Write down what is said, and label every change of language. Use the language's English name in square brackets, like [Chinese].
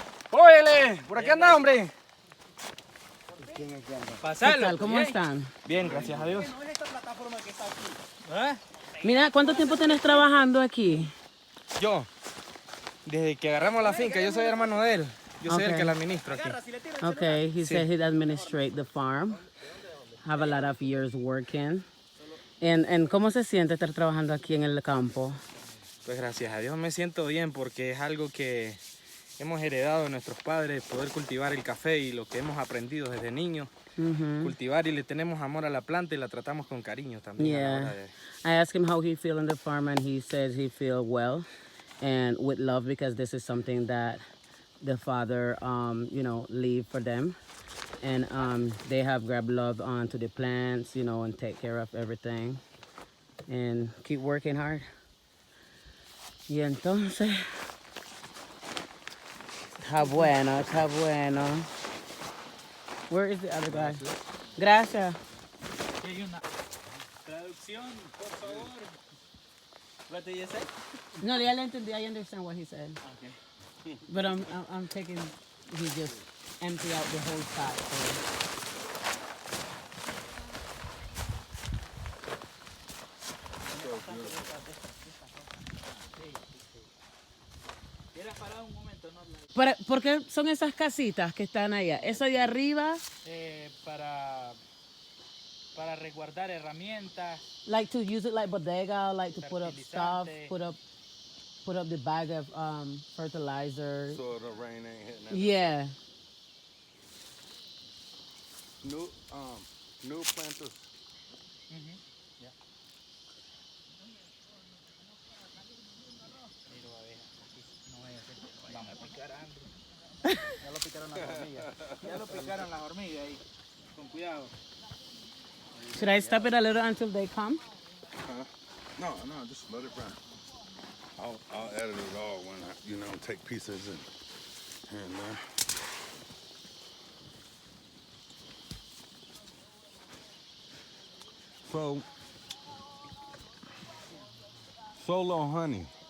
[Spanish] ¡Óyele! ¡Por aquí anda, hombre! ¿Qué Pasalo. tal? ¿Cómo bien. están? Bien, gracias a Dios. ¿Ah? Mira, ¿cuánto tiempo tienes trabajando aquí? Yo, desde que agarramos la finca, yo soy hermano de él. Yo soy el [English] Okay. [Spanish] que la administro aquí. [English] Okay, he said he'd administrate the farm. Have a lot of years working. [Spanish] ¿Cómo se siente estar trabajando aquí en el campo? Pues gracias a Dios me siento bien porque es algo que hemos heredado de nuestros padres, poder cultivar el café y lo que hemos aprendido desde niños. Cultivar y le tenemos amor a la planta y la tratamos con cariño también. A la hora de... [English] I asked him how he feel in the farm and he says he feel well and with love because this is something that the father, leave for them. And they have grabbed love onto the plants, and take care of everything. And keep working hard. [Spanish] Y entonces, está bueno, está bueno. [English] Where is the other guy? [Spanish] Gracias. Aquí hay una traducción, por favor. [English] What did you say? [Spanish] No, ya le entendí. [English] I understand what he said. Okay. But I'm taking, he just empty out the whole sack. So. [Spanish] ¿Por qué son esas casitas que están allá? Eso de arriba. Para resguardar herramientas. [English] Like to use it like bodega, like to put up stuff, put up the bag of fertilizer. So the rain ain't hitting that. Yeah. New planters. [Spanish] Ya lo picaron las hormigas. Ya lo picaron las hormigas ahí. Con cuidado. [English] Should I stop it a little until they come? No, just let it run. I'll edit it all when I, take pieces and So, solo honey.